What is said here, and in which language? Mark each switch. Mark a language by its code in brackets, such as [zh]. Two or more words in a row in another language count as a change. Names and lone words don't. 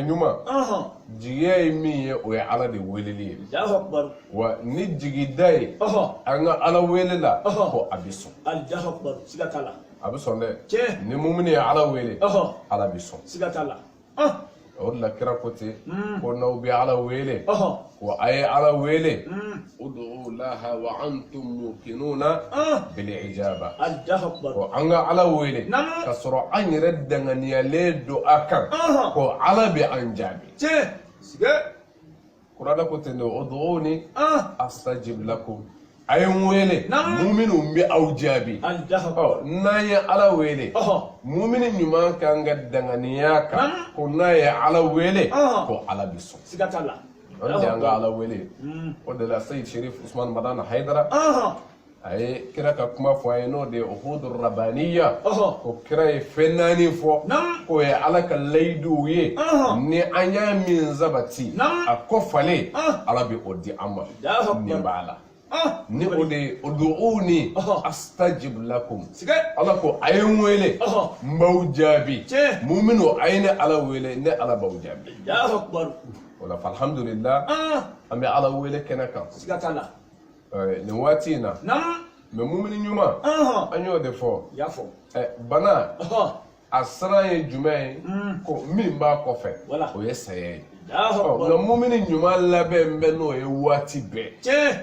[bm] ɲuman jigiya ye min ye o ye Ala de weleli ye wa ni jigida ye an ka Ala wele la ko a bɛ sɔn a bɛ sɔn dɛ ni mumini ye Ala wele Ala bɛ sɔn o de la kira ko ten ko n'aw bɛ Ala wele ko a ye Ala wele [ar] ادعوا الله وأنتم موقنون بالإجابة [bm] ko an ka Ala wele ka sɔrɔ an yɛrɛ danganiyalen don a kan ko Ala bɛ an jaabi kuranɛ ko ten de [ar] ادعوني أستجب لكم [bm] a ye n wele muminu bɛ aw jaabi n'an ye Ala wele mumini ɲuman kan ka danganiya kan ko n'a ye Ala wele ko Ala bɛ sɔn o de y'an ka Ala wele o de la Seyid Sherif Usman Madana Haidara a ye kira ka kuma fɔ an ye n'o de ye [ar] عهود ربانية [bm] ko kira ye fɛn naani fɔ k'o ye Ala ka layiduw ye ni an y'a min sabati a kɔfalen Ala bɛ o di an ma nin b'a la ni o de ye [ar] ادعوني أستجب لكم [bm] Ala ko a ye n wele n b'aw jaabi muminu a ye ne Ala wele ne Ala b'aw jaabi o la alhamdulillah an bɛ Ala wele kɛnɛ kan nin waati in na mais mumini ɲuman an y'o de fɔ bana a siran ye jumɛn ye ko min b'a kɔfɛ o ye saya ye nka mumini ɲuman labɛn bɛ n'o ye waati bɛɛ